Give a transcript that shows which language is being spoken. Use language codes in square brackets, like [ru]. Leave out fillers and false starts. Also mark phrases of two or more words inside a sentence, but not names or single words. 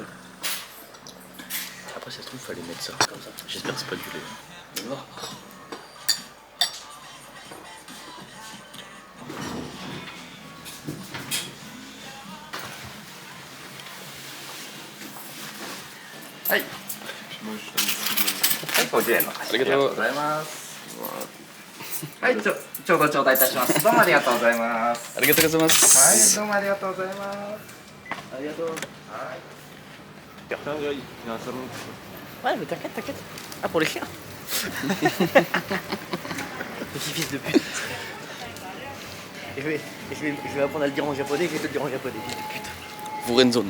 [fr] après, ça se trouve, fallait mettre ça comme ça. J'espère que c'est pas du lait. Tu vois. Moi, je [ja] はい、50円の。ありがとうございます。はい、ちょうど頂戴いたします。どうもありがとうございます。ありがとうございまはい、す。どうもありがとうございます。 Arigato. [fr] Tiens, il y a un salon. Ouais, mais t'inquiète, t'inquiète. Ah, pour les chiens. Petit fils de pute. Je vais apprendre à le dire en japonais, je vais te le dire en japonais, fils de pute. Furenzone.